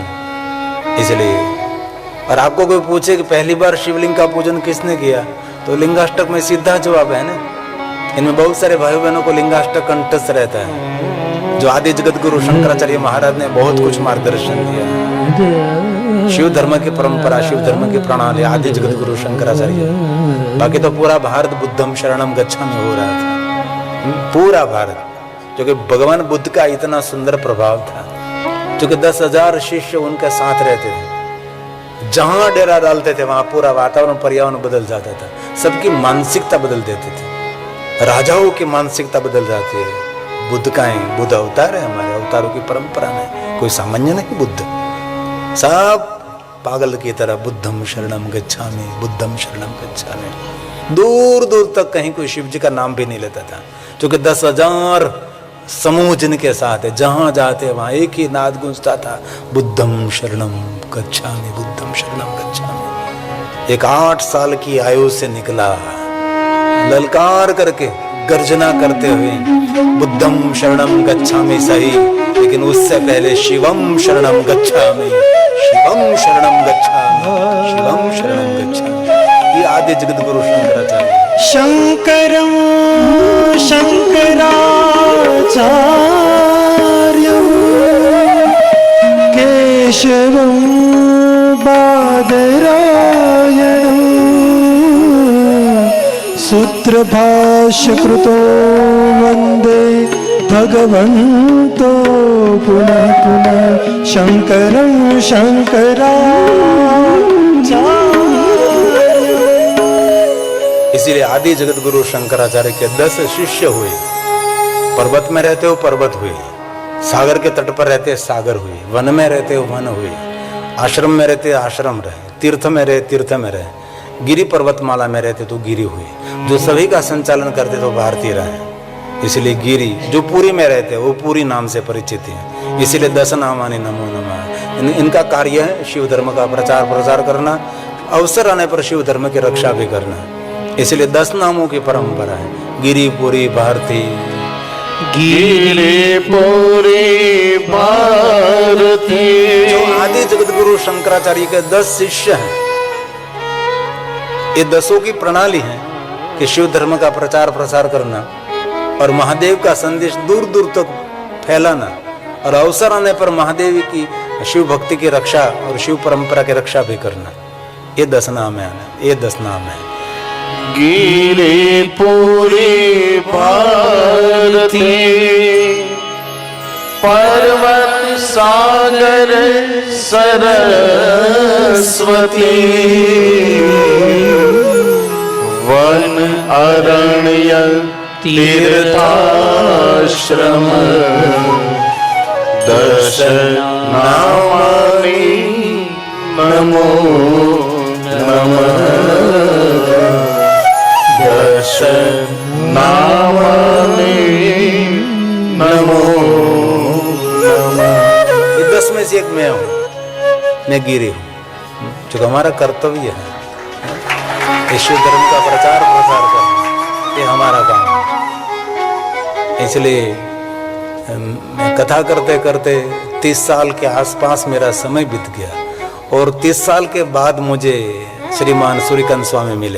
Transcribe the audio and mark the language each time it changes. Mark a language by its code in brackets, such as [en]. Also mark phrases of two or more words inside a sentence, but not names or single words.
[hi] इसलिए और आपको कोई पूछे कि पहली बार शिवलिंग का पूजन किसने किया, तो लिंगाष्टक में सीधा जवाब है ना। इनमें बहुत सारे भाई बहनों को लिंगाष्टक कंठस्थ रहता है। जो आदि जगत गुरु शंकराचार्य महाराज ने बहुत कुछ मार्गदर्शन दिया। शिव धर्म की परंपरा, शिव धर्म की प्रणाली आदि जगत गुरु शंकराचार्य। बाकी तो पूरा भारत [pi] बुद्धम शरणम गच्छामि [hi] हो रहा था, पूरा भारत। जो कि भगवान बुद्ध का इतना सुंदर प्रभाव था, जो कि 10,000 शिष्य उनके साथ रहते थे। जहां डेरा डालते थे वहां पूरा वातावरण पर्यावरण बदल जाता था। सबकी मानसिकता बदल देते थे। राजाओं की मानसिकता बदल जाती है। बुद्ध का है, बुद्ध अवतार है, हमारे अवतारों की परंपरा में कोई सामान्य नहीं। बुद्ध सब पागल की तरह [pi] बुद्धम शरणम गच्छामि, बुद्धम शरणम गच्छामि। [hi] दूर दूर तक कहीं कोई शिव जी का नाम भी नहीं लेता था। क्योंकि 10,000 समूह जिनके साथ है, जहां जाते वहां एक ही नाद गूंजता था, [pi] बुद्धम शरणम गच्छामि, बुद्धम शरणम गच्छामि। [hi] एक 8 साल की आयु से निकला, ललकार करके गर्जना करते हुए [pi] बुद्धम शरणम गच्छामि [hi] सही, लेकिन उससे पहले [pi] शिवम शरणम गच्छामि, शिवम शरणम गच्छामि, शिवम शरणम गच्छामि। [hi] ये आदि जगत गुरु शंकराचार्य। [sa] शंकरं शंकराचार्यं केशवं बादरायणं सूत्रभाष्यकृतो वन्दे भगवन्तो पुनः पुनः शङ्करं शङ्कराचार्यम्। [hi] इसीलिए आदि जगत गुरु शंकराचार्य के 10 शिष्य हुए। पर्वत में रहते हो पर्वत हुए, सागर के तट पर रहते सागर हुए, वन में रहते हो वन हुए, आश्रम में रहते आश्रम रहे, तीर्थ में रहे तीर्थ में रहे, गिरी पर्वतमाला में रहते तो गिरी हुए, जो सभी का संचालन करते तो भारतीय रहे। इसलिए गिरी जो पूरी में रहते वो पूरी नाम से परिचित है। [sa] इसीलिए 10 नामानि नमो नमः। [hi] इनका कार्य है शिव धर्म का प्रचार प्रसार करना, अवसर आने पर शिव धर्म की रक्षा भी करना। इसलिए 10 नामों की परंपरा है। गिरी पुरी भारती, गिरिपुरी भारती। जो आदि जगत गुरु शंकराचार्य के 10 शिष्य हैं, ये 10 की प्रणाली है कि शिव धर्म का प्रचार प्रसार करना और महादेव का संदेश दूर दूर तक फैलाना और अवसर आने पर महादेव की शिव भक्ति की रक्षा और शिव परंपरा की रक्षा भी करना। ये 10 नाम है, ये 10 नाम है। गिरिपुरी भारती, पर्वत सागर सरस्वती, वन अरण्य तीर्थाश्रम, 10 [sa] नामानि नमो नमः। 10 नामानि नमो नमः। [hi] ये 10 में से एक मैं हूँ, मैं गिरी हूँ, जो हमारा कर्तव्य है शिव धर्म का प्रचार प्रसार करना, ये हमारा काम है। इसलिए मैं कथा करते करते 30 साल के आसपास मेरा समय बीत गया और 30 साल के बाद मुझे श्रीमान सूर्यकांत स्वामी मिले।